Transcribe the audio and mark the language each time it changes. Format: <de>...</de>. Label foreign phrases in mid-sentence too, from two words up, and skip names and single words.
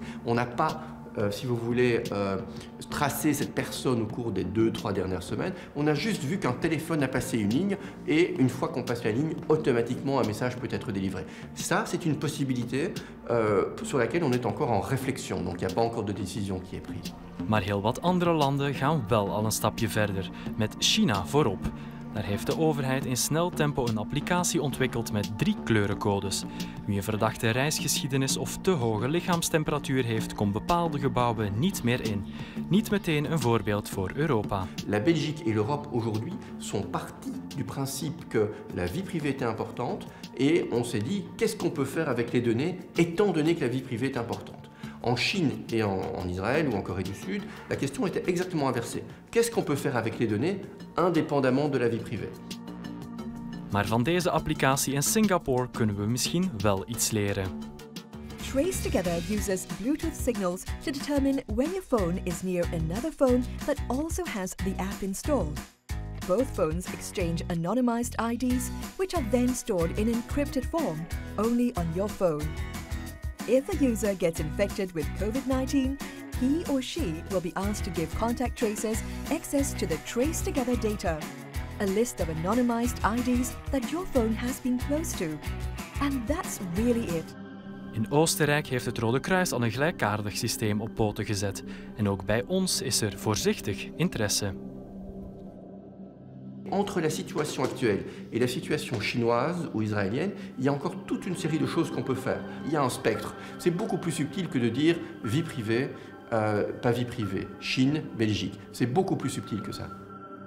<fr>On n'a pas, si vous voulez, tracé cette personne au cours des 2-3 dernières semaines. On a juste vu qu'un téléphone a passé une ligne et une fois qu'on passe la ligne, automatiquement un message peut être délivré. Ça, c'est une possibilité sur laquelle on est encore en réflexion. Donc, il n'y a pas encore de décision qui est prise.</fr> <nl>Maar heel wat andere landen gaan wel al een stapje verder, met China voorop. Daar heeft de overheid in snel tempo een applicatie ontwikkeld met 3 kleurencodes. Wie een verdachte reisgeschiedenis of te hoge lichaamstemperatuur heeft, komt bepaalde gebouwen niet meer in. Niet meteen een voorbeeld voor Europa.</nl> <fr>La Belgique et l'Europe aujourd'hui sont partis du principe que la vie privée était importante et on s'est dit qu'est-ce qu'on peut faire avec les données étant donné que la vie privée est importante. En Chine et en Israël ou en Corée du Sud, la question était exactement inversée. Qu'est-ce qu'on peut faire avec les données indépendamment de la vie privée?</fr> <nl>Maar van deze applicatie in Singapore kunnen we misschien wel iets leren.</nl> <en>TraceTogether uses Bluetooth signals to determine when your phone is near another phone that also has the app installed. Both phones exchange anonymized IDs, which are then stored in encrypted form, only on your phone. If a user gets infected with COVID-19, he or she will be asked to give contact tracers access to the TraceTogether data, a list of anonymized IDs that your phone has been close to. And that's really it.</en> <nl>In Oostenrijk heeft het Rode Kruis al een gelijkaardig systeem op poten gezet. En ook bij ons is er voorzichtig interesse.</nl> <fr>Entre la situation actuelle et la situation chinoise ou israélienne, il y a encore toute une série de choses qu'on peut faire. Il y a un spectre. C'est beaucoup plus subtil que de dire vie privée, pas vie privée. Chine, Belgique. C'est beaucoup plus subtil que ça.</fr>